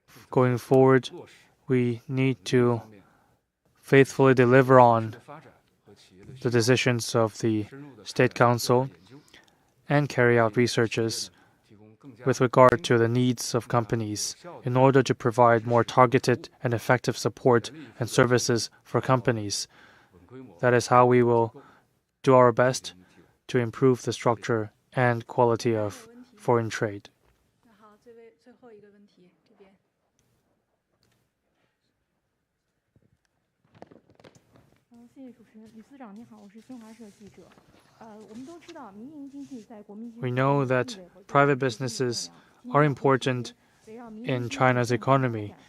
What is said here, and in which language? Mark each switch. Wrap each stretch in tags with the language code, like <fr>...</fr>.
<en>Going forward, we need to faithfully deliver on the decisions of the State Council and carry out researches with regard to the needs of companies in order to provide more targeted and effective support and services for companies. That is how we will do our best to improve the structure and quality of foreign trade.</en> <zh>那好，最后一个问题，这边。谢谢主持人，吕司长你好，我是新华社记者。我们都知道，民营经济在国民经济。</zh> <en>We know that private businesses are important in China's economy.</en>